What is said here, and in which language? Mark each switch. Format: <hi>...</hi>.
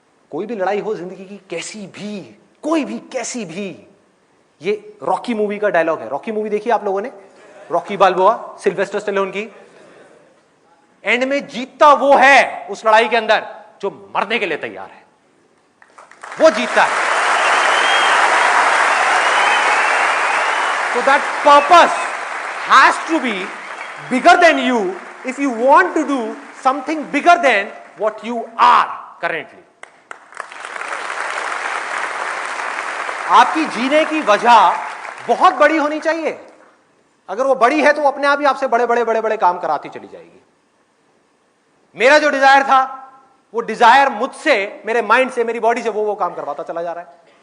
<hi>कोई भी लड़ाई हो जिंदगी की, कैसी भी, कोई भी, कैसी भी, ये रॉकी मूवी का डायलॉग है। रॉकी मूवी देखी आप लोगों ने? रॉकी बाल्बोआ, सिल्वेस्टर स्टेलोन की। एंड में जीतता वो है उस लड़ाई के अंदर जो मरने के लिए तैयार है, वो जीतता है।</hi> <en>So that purpose has to be bigger than you if you want to do something bigger than what you are currently.</en> <hi>आपकी जीने की वजह बहुत बड़ी होनी चाहिए। अगर वो बड़ी है तो अपने आप ही आपसे बड़े बड़े बड़े बड़े काम कराती चली जाएगी। मेरा जो डिजायर था, वो डिजायर मुझसे, मेरे माइंड से, मेरी बॉडी से वो काम करवाता चला जा रहा है।</hi>